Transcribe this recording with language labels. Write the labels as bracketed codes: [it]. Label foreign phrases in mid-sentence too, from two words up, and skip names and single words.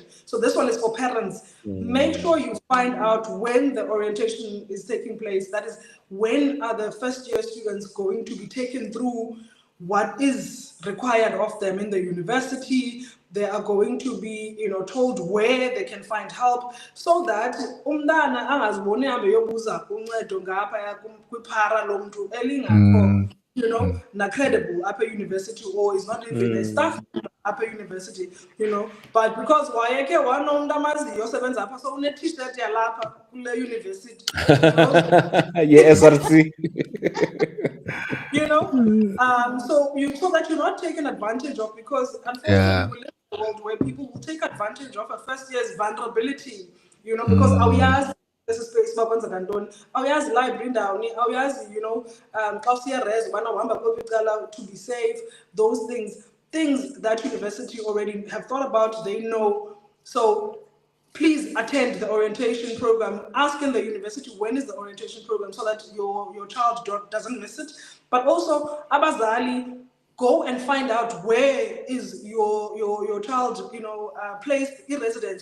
[en] So this one is for parents. Make sure you find out when the orientation is taking place. That is, when are the first-year students going to be taken through what is required of them in the university. They are going to be, you know, told where they can find help, so that [xh] umntana angaziboni ahambe yobuza uncedo ngaphaya kwiphara lomntu elingakho, [en] you know, [xh] na-credible apha [en] university, or is not even a staff apha university, you know. But because [xh] wayekhe wanomntu amaziyo osebenza apha, so une-t-shirt yalapha kule university, [en] you know? Yeah, SRC. You know, so that you're not taken advantage of, because unfortunately we live in a world where people will take advantage of a first year's vulnerability, you know, because awuyazi this is space [xh] bakwenza kantoni, awuyazi library ndawoni, awuyazi, [en] you know, [xh] xa usiya res ubana uhamba kwephi icala [en] to be safe, those things that university already have thought about, they know. So please attend the orientation program. Ask in the university when is the orientation program so that your child doesn't miss it. But also, abazali, go and find out where is your child, placed in residence.